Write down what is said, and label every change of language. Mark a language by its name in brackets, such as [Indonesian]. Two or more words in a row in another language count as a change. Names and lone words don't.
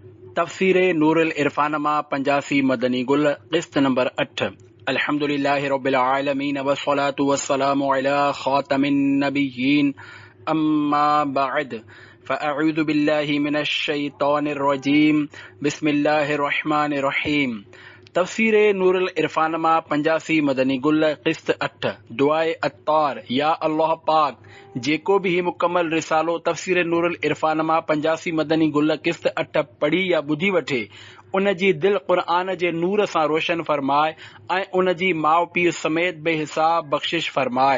[Sindhi] तफ़सीर नूरुल इरफान मां 85 मदनी गुल क़िस्त नंबर 8। [Arabic] الحمد لله رب العالمين والصلاة والسلام على خاتم النبيين أما بعد فأعوذ بالله من الشيطان الرجيم بسم الله الرحمن الرحيم. [Sindhi] तफ़सीर नूरुल इरफान मां 85 मदनी गुल क़िस्त 8। दुआए अत्तार। या अल्लाह पाक जेको भी ही मुकम्मल रिसालो तफ़सीर नूरुल इरफान मां 85 मदनी गुल क़िस्त 8 पढ़ी या ॿुधी वठे, उन जी दिल क़ुर्आन जे नूर सां रोशन फरमाए ऐं उन जी माउ पीउ समेत बेहिसाब बख़्शिश फरमाए।